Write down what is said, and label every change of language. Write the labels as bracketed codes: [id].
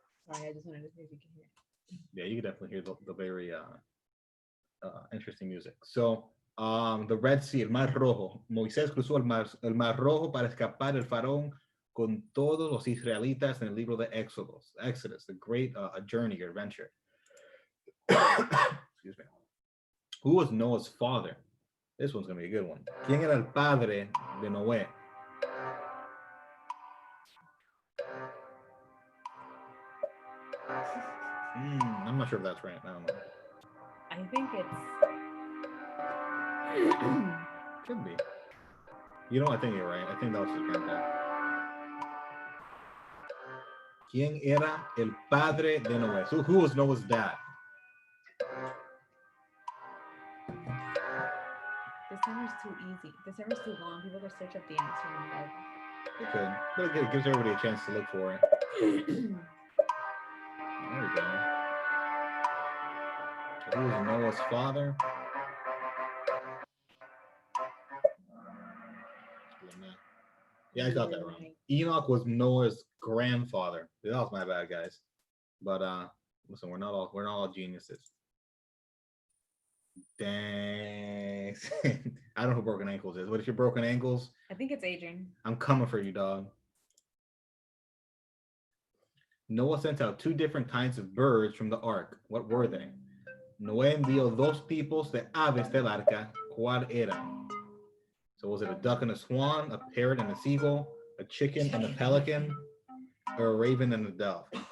[en] Sorry, I just wanted to see if you can hear it. Yeah, you can definitely hear the very interesting music. So the Red Sea, el Mar Rojo. [es] Moisés cruzó el Mar Rojo para escapar del faraón con todos los israelitas en el libro de Exodus, [en] the great journey or adventure. Excuse me. Who was Noah's father? This one's going to be a good one. [es] ¿Quién era el padre de Noé? [en] I'm not sure if that's right. I don't know. I think it's... Could be. You know, I think you're right. I think that was his granddad. [es] ¿Quién era el padre de Noé? [en] So who was Noah's dad? This timer's too easy. This timer's too long. People could search up the answer in the Bible. They could. But it gives everybody a chance to look for it. There we go. Who was Noah's father? Yeah, I got that wrong. Enoch was Noah's grandfather. That was my bad, guys. But listen, we're not all geniuses. Dang. I don't know who Broken Ankles is. What is your Broken Ankles? I think it's Adrian. I'm coming for you, dog. Noah sent out 2 different kinds of birds from the ark. What were they? [es] Noé envió 2 tipos de aves del arca. ¿Cuál eran? [en] So was it a duck and a swan, a parrot and a seagull, a chicken and a pelican, or a raven and a dove?